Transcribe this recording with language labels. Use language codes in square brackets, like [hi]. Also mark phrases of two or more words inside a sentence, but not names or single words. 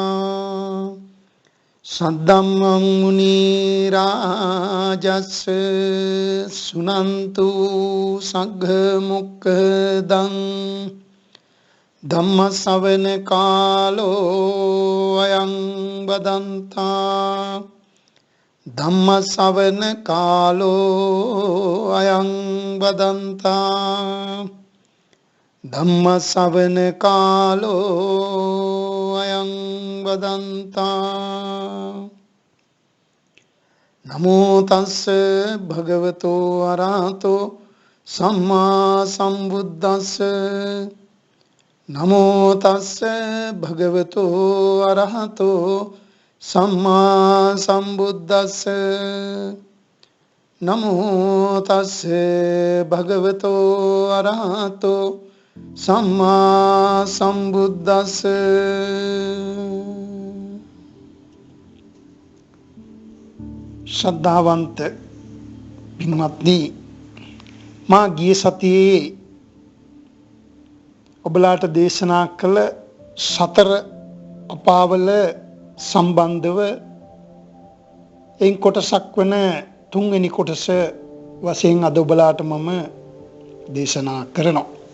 [pi] सद्धम्मं मुनिराजस्य सुनन्तु सघ्मुक्तं धम्मश्रवण कालो अयं वदन्ता धम्मश्रवण कालो अयं वदन्ता धम्मश्रवण कालो अयं වදන්තා නමෝ තස්ස භගවතෝ අරහතෝ සම්මා සම්බුද්දස්ස නමෝ තස්ස භගවතෝ අරහතෝ සම්මා සම්බුද්දස්ස නමෝ තස්ස භගවතෝ අරහතෝ සම්මා සම්බුද්දස්ස. [si] ශ්‍රද්ධාවන්ත පින්වත්නි, මා ගිය සතියේ ඔබලාට දේශනා කළ සතර අපාවල සම්බන්ධව එයින් කොටසක් වන තුන්වෙනි කොටස වශයෙන් අද ඔබලාට මම දේශනා කරනවා.